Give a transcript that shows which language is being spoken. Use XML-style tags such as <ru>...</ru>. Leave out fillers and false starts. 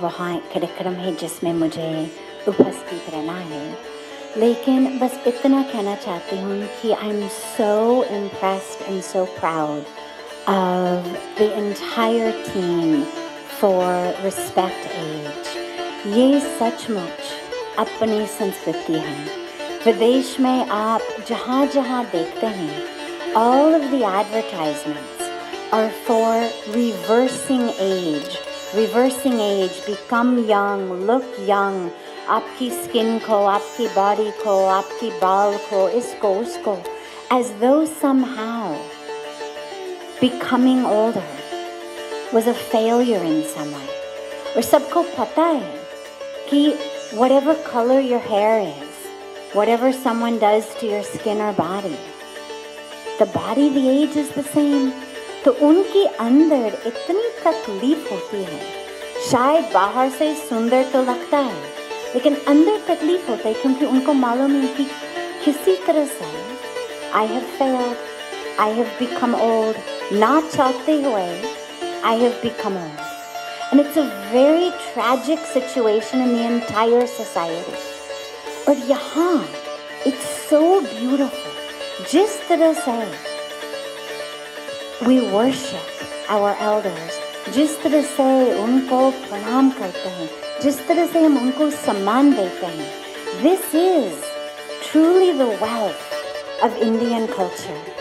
<hi>वहाँ एक कार्यक्रम है जिसमें मुझे उपस्थित रहना है, लेकिन बस इतना कहना चाहती हूँ कि</hi> <en>I am so impressed and so proud of the entire team for Respect Age.</en> <hi>ये सचमुच अपनी संस्कृति है। विदेश में आप जहाँ जहाँ देखते हैं,</hi> <en>all of the advertisements are for reversing age, become young, look young,</en> <hi>आपकी स्किन को, आपकी बॉडी को, आपकी बाल को, इसको उसको,</hi> <en>as though somehow becoming older was a failure in some way.</en> <hi>और सबको पता है कि</hi> <en>whatever color your hair is, whatever someone does to your skin or body, the body, the age is the same.</en> <hi>तो उनके अंदर इतनी तकलीफ होती है, शायद बाहर से सुंदर तो लगता है लेकिन अंदर तकलीफ होता है, क्योंकि उनको मालूम है कि किसी तरह से</hi> <en>I have failed, I have become old,</en> <hi>ना चाहते हुए</hi> <en>I have become old. And it's a very tragic situation in the entire society.</en> <hi>और यहाँ</hi> <en>it's so beautiful.</en> <hi>जिस तरह से</hi> <en>we worship our elders,</en> <hi>जिस तरह से उनको प्रणाम करते हैं, जिस तरह से हम उनको सम्मान देते हैं,</hi> <en>this is truly the wealth of Indian culture.</en>